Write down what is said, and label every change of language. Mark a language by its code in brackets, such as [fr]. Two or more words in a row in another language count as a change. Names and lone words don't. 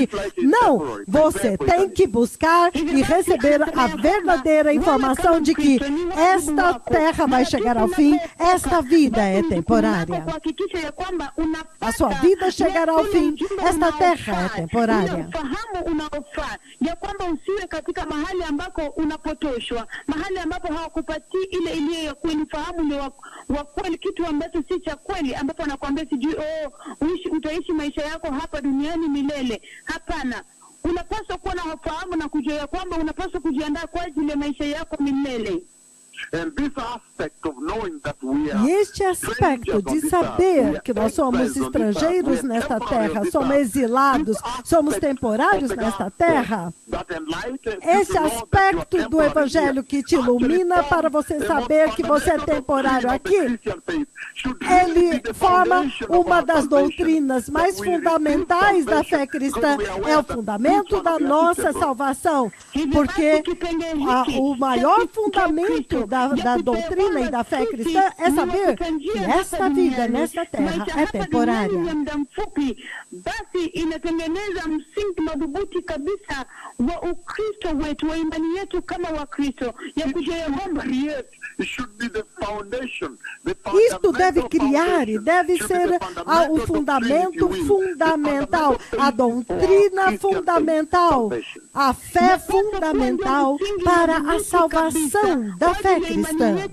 [pt] Não, você tem que buscar e receber a verdadeira informação de que esta terra vai chegar ao fim, esta vida é temporária. A sua vida chegará ao fim, esta terra é temporária. [sw] Fahamu unaofaa ya kwamba usiwe katika mahali ambako unapotoshwa, mahali ambapo hawakupatii ile iliyo ya kweli. Fahamu ni wa kweli, kitu ambacho si cha kweli, ambapo anakuambia sijui utaishi maisha yako hapa duniani milele. Hapana. Unapaswa kuwa na ufahamu na kujua ya kwamba unapaswa kujiandaa kwa ajili ya maisha yako milele. [pt] E este aspecto de saber que nós somos estrangeiros nesta terra, somos exilados, somos temporários nesta terra, esse aspecto do Evangelho que te ilumina para você saber que você é temporário aqui, ele forma uma das doutrinas mais fundamentais da fé cristã, é o fundamento da nossa salvação, porque o maior fundamento da doutrina e da fé cristã é saber que esta vida nesta terra é temporária. [sw] Basi inatengeneza msingi madhubuti kabisa wa Ukristo wetu, wa imani yetu kama Wakristo, ya kujua ya kwamba [pt] isto deve criar e deve ser o fundamento fundamental, a doutrina fundamental, a fé fundamental para a salvação da fé cristã.